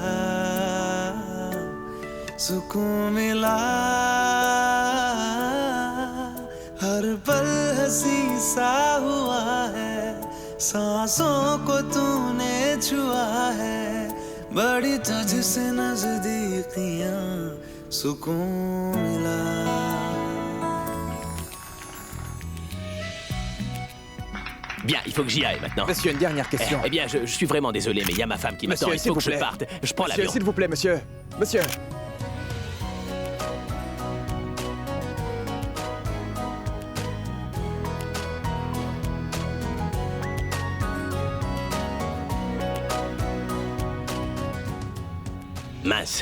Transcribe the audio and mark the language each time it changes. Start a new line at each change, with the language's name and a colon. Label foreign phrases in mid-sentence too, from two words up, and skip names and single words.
Hindi: हर पल हंसी सा हुआ है सांसों को तूने छुआ है बड़ी तुझसे नजदीकियां सुकून मिला
French: Bien, il faut que j'y aille maintenant. Monsieur, une dernière question. Eh bien, je suis vraiment désolé, mais il y a ma femme qui m'attend. Il faut que je parte. Je prends l'avion. S'il vous plaît, monsieur. Monsieur. Mince.